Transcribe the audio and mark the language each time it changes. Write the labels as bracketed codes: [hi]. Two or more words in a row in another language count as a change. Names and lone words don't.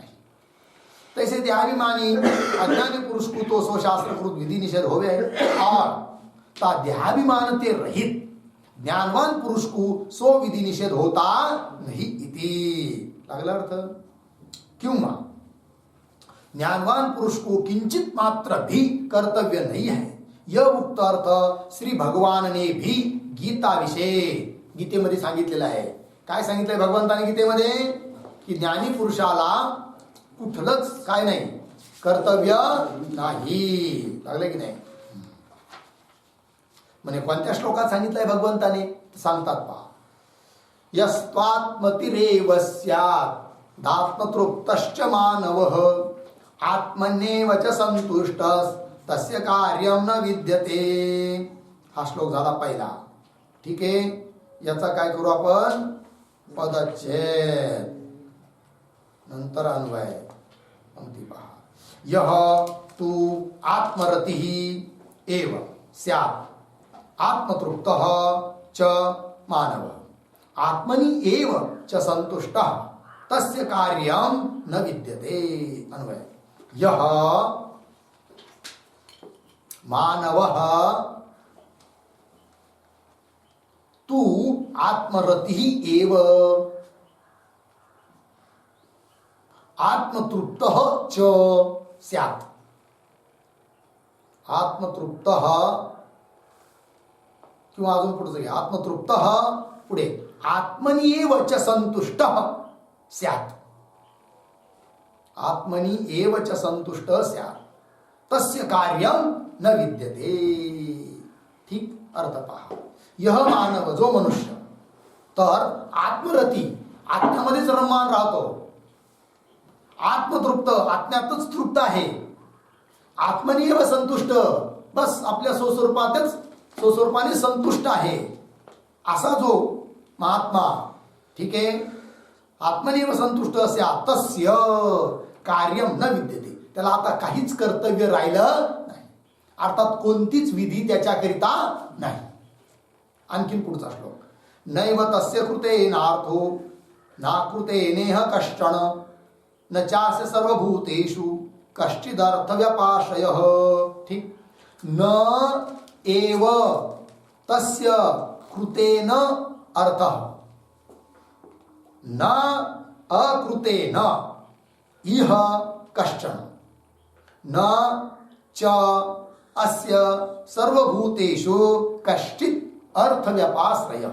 [hi] तैसे देहाभिमानी अज्ञानी पुरुष को तो सो शास्त्रकृत विधि निषेध होवे और ता देहाभिमान ते रहित ज्ञानवान पुरुष को सो विधि निषेध होता नहीं इति. [mr] लागला अर्थ. क्यों? [hi] ज्ञानवान पुरुष को किंचित मात्र भी कर्तव्य नहीं है. यह उक्त अर्थ श्री भगवान ने भी गीता विषय [mr] गीतेमध्ये सांगितलेला आहे. काय सांगितलंय भगवंताने गीतेमध्ये? की ज्ञानी पुरुषाला कुठलंच काय नाही, कर्तव्य नाही. लागलं की नाही. म्हणजे कोणत्या श्लोकात सांगितलंय भगवंताने? सांगतात पहा. [sa] यस्त्वात्मतिरेव स्यात् दात्मतृप्तश्च मानवः आत्मन्येव च संतुष्टः तस्य कार्यं न विद्यते. [mr] हा श्लोक झाला पहिला. ठीक आहे. याचा काय करू आपण? पदच्छेद नंतर अन्वय. पंक्ती पहा. [sa] यह तू आत्मरतिः एव स्यात् आत्मतृप्तः च मानवः आत्मनि एव च संतुष्टः तस्य कार्यं न विद्यते. [mr] अन्वय. [sa] यह मानवः तू आत्मरतिः एव आत्मतृप्तः च स्यात्. [mr] आत्मतृप्तः किंवा अजून पुढे घ्या. [sa] आत्मतृप्तः पुढे आत्मनि एव च संतुष्टः स्यात्. आत्मनि एव च संतुष्टः स्यात् तस्य कार्यं न विद्यते. [mr] ठीक. अर्थ पहा. [sa] यह मानव [mr] जो मनुष्य तर आत्मरती आत्म्यामध्येच रममान राहतो. आत्मतृप्त आत्म्यातच तृप्त आहे. [sa] आत्मनियव संतुष्ट [mr] बस आपल्या स्वस्वरूपाने संतुष्ट आहे असा जो महात्मा. ठीक आहे. [sa] आत्मनियव संतुष्ट असे तस्य कार्यम न विद्यते. [mr] त्याला आता काहीच कर्तव्य राहिलं नाही. अर्थात कोणतीच विधी त्याच्याकरिता नाही. आणखीन पुढचा श्लोक. [sa] नैव तस्य कृते नार्थो नाकृते नेह कष्टन न चास्य सर्वभूतेषु कश्चिदर्थ व्यपाशयः. [mr] ठीक. [sa] न एव तस्य कृतेन अर्थः न अकृतेन इह कश्चन न च अस्य सर्वभूतेषु कश्चित् अर्थ व्यपाश्रयः.